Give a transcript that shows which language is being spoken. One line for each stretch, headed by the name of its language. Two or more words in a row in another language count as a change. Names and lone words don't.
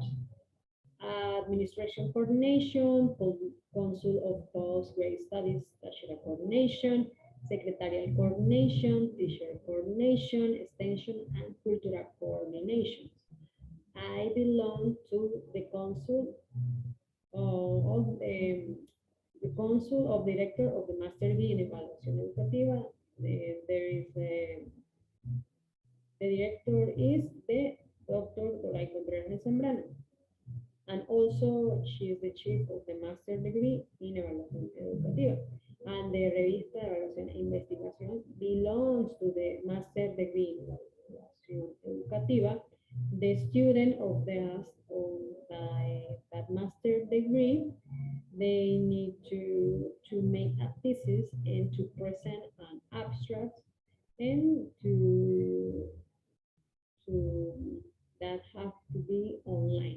English: Administration coordination, council of postgrad studies, bachelor coordination, secretarial coordination, teacher coordination, extension, and cultural coordination. I belong to the council of the council of director of the master degree in
Spanish: evaluación educativa.
English: There is the director is the Dr. Doray Contreras Zambrano, and also she is the chief of the master degree in
Spanish: evaluación educativa.
English: And the
Spanish: revista de evaluación e investigación
English: belongs to the master degree in
Spanish: evaluación educativa.
English: The student of that master degree, they need to make a thesis and to present an abstract and to that have to be online.